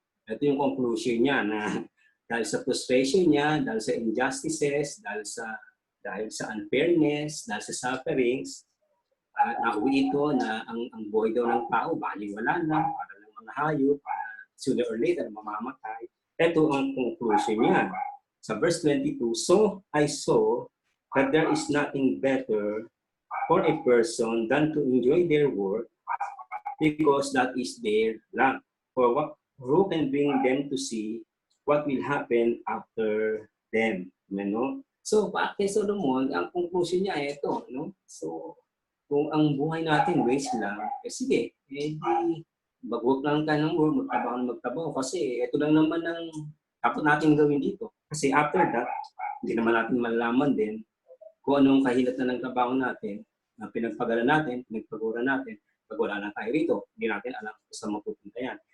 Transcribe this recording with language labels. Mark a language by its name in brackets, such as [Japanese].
[Filipino] Ito yung conclusion niya na dahil sa frustration niya, dahil sa injustices, dahil sa unfairness, dahil sa sufferings, nauwi ito na ang buhay daw ng tao, baliwala na, para lang mga hayop, sooner or later, mamamatay. Ito ang conclusion niya. Sa verse 22, [English] so I saw that there is nothing better for a person than to enjoy their work because that is their lot. Who can bring them to see what will happen after them. [Filipino] So, kay Solomon, ang conclusion niya ay ito. So, kung ang buhay natin waste lang, sige, mag-work lang tayo ng work, magtrabaho. Kasi ito lang naman ang dapat natin gawin dito. Kasi after that, hindi naman natin malalaman din kung anong kahilatan ng trabaho natin, na pinagpagala natin, pinagpagura natin, pag wala na tayo rito, hindi natin alam kung saan mapupunta yan.